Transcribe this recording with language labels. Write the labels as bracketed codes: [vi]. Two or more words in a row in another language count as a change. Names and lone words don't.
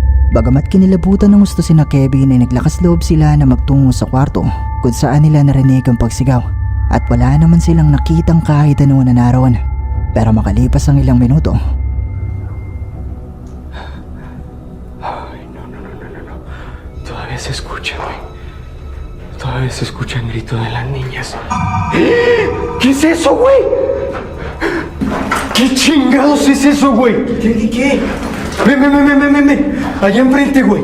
[tl] Bagamat kinilabutan ng gusto sina Kevin ay naglakas loob sila na magtungo sa kwarto kung saan nila narinig ang pagsigaw at wala naman silang nakitang kahit ano na naroon. Pero makalipas ang ilang minuto, Ay, [es] no. Todavía se escucha, güey. Todavía se escucha el grito de las niñas. ¿Qué es eso, güey? ¿Qué chingados es eso, güey? ¿Qué? Ven. Allá enfrente, güey.